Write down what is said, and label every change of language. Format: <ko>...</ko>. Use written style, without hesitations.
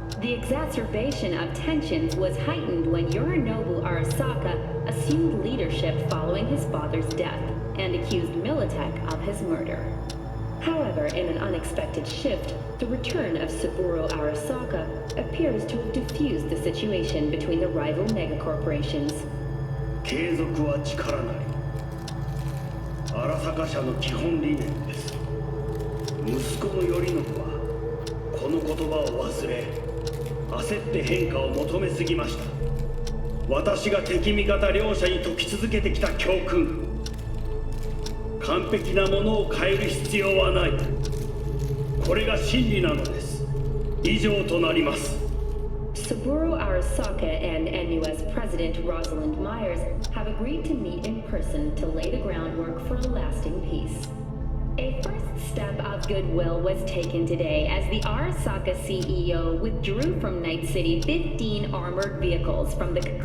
<en>The exacerbation of tensions was heightened when Yorinobu Arasaka assumed leadership following his father's death and accused Militech of his murder. However, in an unexpected shift, the return of Saburo Arasaka appears to have diffused the situation between the rival megacorporations.</en> <ja>継続は力なり。荒坂社の基本理念です。息子の頼信はこの言葉を忘れ、焦って変化を求めすぎました。私が敵味方両者に解き続けてきた教訓。完璧なものを変える必要はない。これが真理なのです。以上となります。</ja> <en>Saburo Arasaka and NUS President Rosalind Myers have agreed to meet in person to lay the groundwork for a lasting peace. A first step of goodwill was taken today as the Arasaka CEO withdrew from Night City 15 armored vehicles from the...</en>